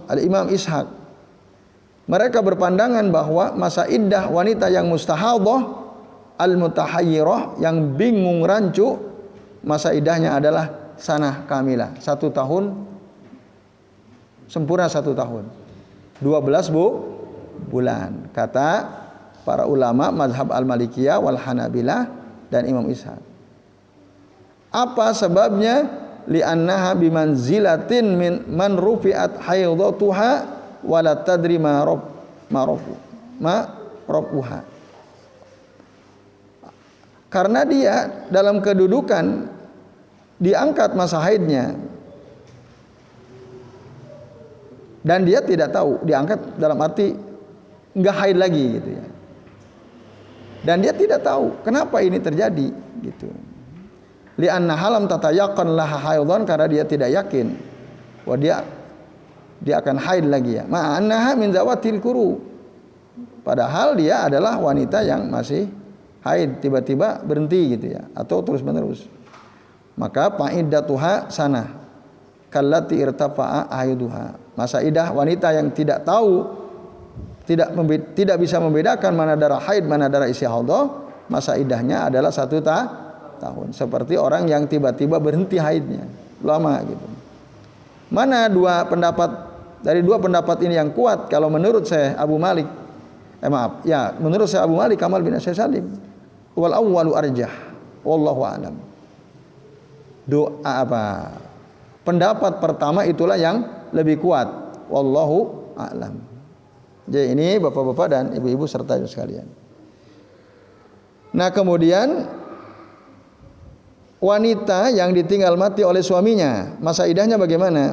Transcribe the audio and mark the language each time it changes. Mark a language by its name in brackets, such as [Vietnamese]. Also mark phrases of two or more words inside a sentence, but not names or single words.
[Indonesian] Al-Imam Ishaq, mereka berpandangan bahwa masa iddah wanita yang [Arabic] مستحاضة المتحيرة, [Indonesian] yang bingung rancu, masa iddahnya adalah [Arabic] سنة كاملة, [Indonesian] 1 tahun sempurna, 1 tahun 12 bulan, kata para ulama mazhab [Arabic] المالكية والحنابلة [Indonesian] dan Imam Ishaq. Apa sebabnya? [Arabic] لأنها بمنزلة من من رفعت حيضتها ولا تدري ما ربها. [Indonesian] Karena dia dalam kedudukan diangkat masa haidnya, dan dia tidak tahu, diangkat dalam arti enggak haid lagi gitu ya. Dan dia tidak tahu kenapa ini terjadi gitu. [Arabic] لأنها لم تتيقن لها حيضا, [Indonesian] karena dia tidak yakin bahwa dia akan haid lagi ya. [Arabic] مع أنها من ذوات القروء, [Indonesian] padahal dia adalah wanita yang masih haid, tiba-tiba berhenti gitu ya, atau terus-menerus. [Arabic] Maka فعدتها سنة كالتي ارتفع حيضها. [Indonesian] Masa iddah wanita yang tidak tahu, tidak bisa membedakan mana darah haid, mana darah istihadah, masa iddahnya adalah 1 tahun. Seperti orang yang tiba-tiba berhenti haidnya lama gitu. Mana dari dua pendapat ini yang kuat? Kalau menurut saya Abu Malik, menurut saya Abu Malik Kamal bin Syekh Salim, [Arabic] والأول أرجح والله أعلم. [Indonesian] Pendapat pertama itulah yang lebih kuat, [Arabic] والله أعلم. [Indonesian] Jadi ini bapak-bapak dan ibu-ibu serta sekalian. Nah, kemudian wanita yang ditinggal mati oleh suaminya, masa iddahnya bagaimana?